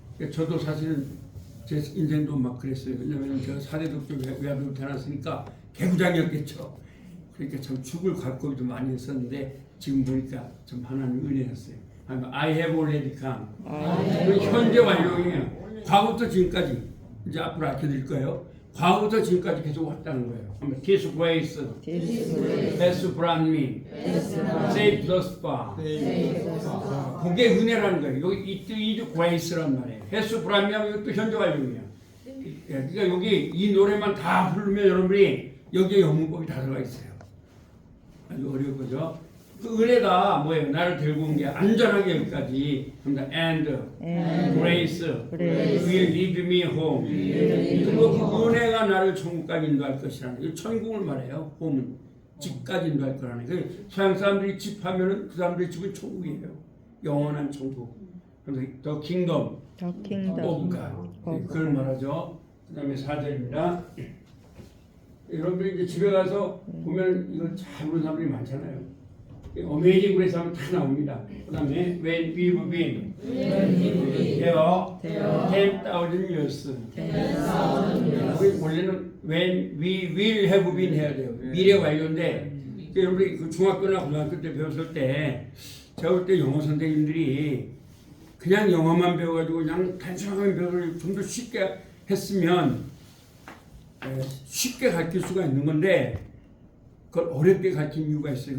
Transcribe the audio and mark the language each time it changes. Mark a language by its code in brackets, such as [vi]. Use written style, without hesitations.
[ko] 저도 사실은 제 인생도 막 그랬어요. 왜냐하면 제가 사대독교 외아들로 태어났으니까 개구장이었겠죠. 그러니까 참 죽을 각오도 많이 했었는데 지금 보니까 좀 하나님 은혜였어요. [en] I have already come. 현재 완료이에요. [ko] 과거부터 지금까지 이제 앞으로 알려드릴 거예요. 과거부터 지금까지 계속 왔다는 거예요. [en] His grace has brought me safe thus far. [ko] 그게 은혜라는 거예요. 여기 이주 grace란 말이에요. has brought me 하면 또 현재 완료이에요. 그러니까 여기 이 노래만 다 부르면 여러분이 여기에 영문법이 다 들어가 있어요. 아주 어려운 거죠. 그 은혜가 뭐예요? 나를 데리고 온 게 안전하게 여기까지. [en] and grace will lead me home. [ko] 그리고 그 은혜가 나를 천국까지 인도할 것이라는. 이 천국을 말해요. home은 집까지 인도할 거라는. 그 서양 사람들이 집 하면은 그 사람들의 집은 천국이에요. 영원한 천국. [en] 그래서 the kingdom of God. [ko] 그걸 말하죠. 그다음에 4절입니다. 여러분들이 이제 집에 가서 보면 이걸 잘 모르는 사람들이 많잖아요. 어메이징 그레이스 하면 다 나옵니다. [en] 그 다음에 when we've been there 10,000 years. 원래는 when we will have been 해야 돼요. [ko] 미래 완료인데 여러분이 그 중학교나 고등학교 때 배웠을 때 제가 볼 때 영어 선생님들이 그냥 영어만 배워가지고 그냥 단순하게 배워서 좀 더 쉽게 했으면 쉽게 가르칠 수가 있는 건데 그걸 어렵게 가르친 이유가 있어요.